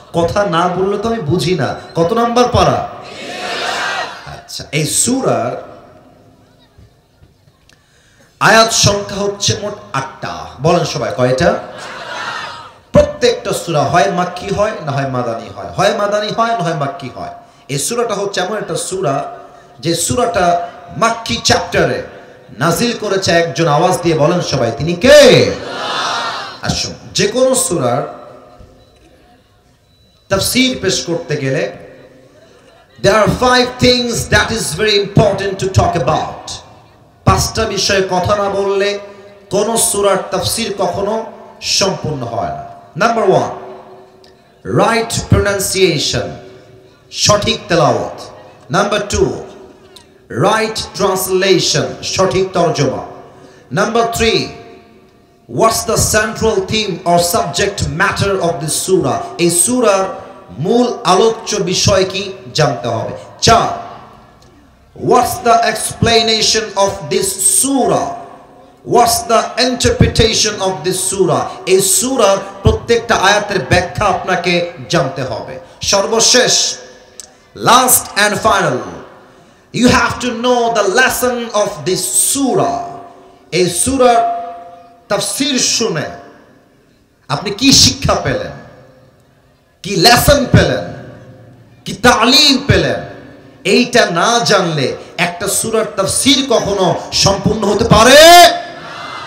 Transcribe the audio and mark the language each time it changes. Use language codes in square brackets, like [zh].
[bn] কথা না বললে তো আমি বুঝি না। কত নাম্বার পারা? আচ্ছা, এই সূরার আয়াত সংখ্যা হচ্ছে মোট 8টা। বলেন সবাই, কয়টা? প্রত্যেকটা সূরা হয় মাক্কি হয়, না হয় মাদানী হয়, হয় মাদানী হয়, না হয় মাক্কি হয়। এই সূরাটা হচ্ছে এমন একটা সূরা যে সূরাটা মাক্কি চ্যাপ্টারে নাজিল করেছে একজন। আওয়াজ দিয়ে বলেন সবাই, তিনি কে? আসুন, যে কোনো সূরার তাফসীর পেশ করতে গেলে [en] there are 5 things that is very important to talk about. [bn] 5টা বিষয়ে কথা না বললে কোন সূরার তাফসীর কখনো সম্পূর্ণ হয় না। নাম্বার 1, রাইট প্রনাউন্সিয়েশন, সঠিক তেলাওয়াত। নাম্বার 2, রাইট ট্রান্সলেশন, সঠিক তরজমা। [en] Number 3, what's the central theme or subject matter of this surah? [bn] এই সূরার মূল আলোচ্য বিষয় কি জানতে হবে। [en] 4, what's the explanation of this surah? What's the interpretation of this surah? [bn] এই সূরার প্রত্যেকটা আয়াতের ব্যাখ্যা আপনাকে জানতে হবে। [en] সর্বশেষ, last and final, you have to know the lesson of this surah. [bn] এই সূরার তাফসীর শুনে আপনি কি শিক্ষা পেলেন, কি লেসন পেলেন, কি তালিম পেলেন, এইটা না জানলে একটা সূরার তাফসীর কখনো সম্পূর্ণ হতে পারে না।